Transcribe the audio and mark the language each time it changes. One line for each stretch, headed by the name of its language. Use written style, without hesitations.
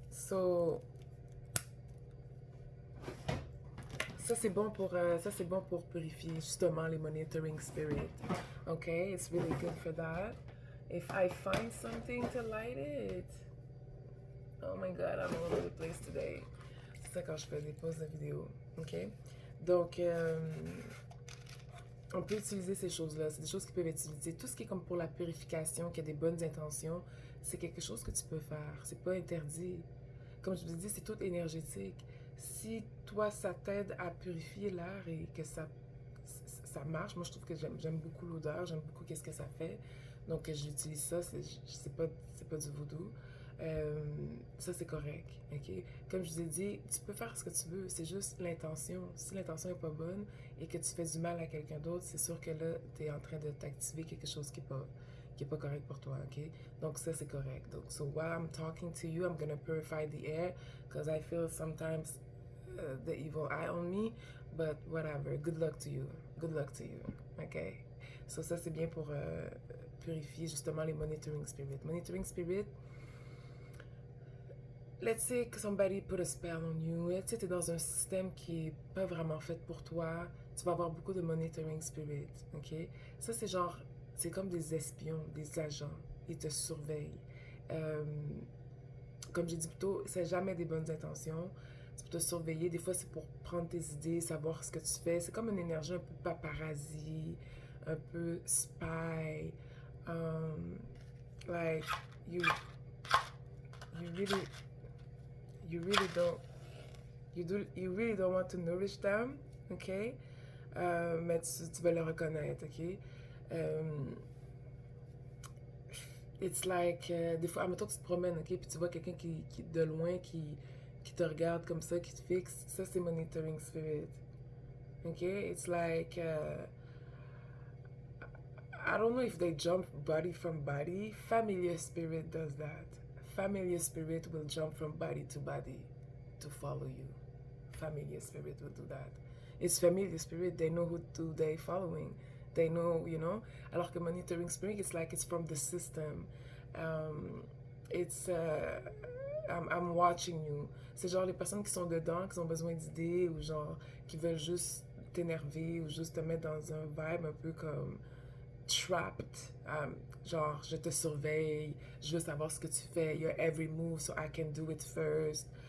French: So, ça c'est bon pour purifier justement les monitoring spirit.
English: Okay. It's really good for that. If I find something to light it. Oh my god, I'm all over the place today.
French: C'est ça quand je fais des pauses de vidéo. OK? Donc, on peut utiliser ces choses-là. C'est des choses qui peuvent être utilisées. Tout ce qui est comme pour la purification, qui a des bonnes intentions, c'est quelque chose que tu peux faire. C'est pas interdit. Comme je vous ai dit, c'est tout énergétique. Si toi, ça t'aide à purifier l'air et que ça marche, moi je trouve que j'aime beaucoup l'odeur, j'aime beaucoup qu'est-ce que ça fait. Donc j'utilise ça, c'est pas du voodoo. Ça c'est correct, ok? Comme je vous ai dit, tu peux faire ce que tu veux, c'est juste l'intention. Si l'intention est pas bonne et que tu fais du mal à quelqu'un d'autre, c'est sûr que là, tu es en train de t'activer quelque chose qui est pas correct pour toi, ok? Donc ça c'est correct. Donc
English: so while I'm talking to you, I'm gonna purify the air because I feel sometimes the evil eye on me, but whatever. Good luck to you. Good luck to you. Ok?
French: So ça c'est bien pour purifier justement les monitoring spirit.
English: Monitoring spirit, let's say
French: que
English: somebody put a spell on you. Let's say
French: t'es dans un système qui est pas vraiment fait pour toi. Tu vas avoir beaucoup de monitoring spirit, ok? Ça c'est genre, c'est comme des espions, des agents. Ils te surveillent. Euh, comme j'ai dit plus tôt, c'est jamais des bonnes intentions. C'est pour te surveiller. Des fois, c'est pour prendre tes idées, savoir ce que tu fais. C'est comme une énergie un peu paparazzi, un peu spy.
English: Like, you really, you really don't, you really don't want to nourish them, ok?
French: Mais tu vas le reconnaître, ok?
English: It's like,
French: des fois, admettons que tu te promènes, ok? Puis tu vois quelqu'un qui de loin, qui te regarde comme ça, qui te fixe. Ça, c'est monitoring spirit. Ok?
English: It's like, I don't know if they jump body from body. Familiar spirit does that. Familiar spirit will jump from body to body to follow you. Familiar spirit will do that. It's familiar spirit. They know who they following. They know, you know.
French: Alors que
English: monitoring spirit, it's like it's from the system. It's I'm watching you.
French: C'est genre les personnes qui sont dedans, qui ont besoin d'idées ou genre qui veulent juste t'énerver ou juste te mettre dans un vibe un peu comme trapped. Genre, je te surveille, je veux savoir ce que tu fais,
English: your every move so I can do it first.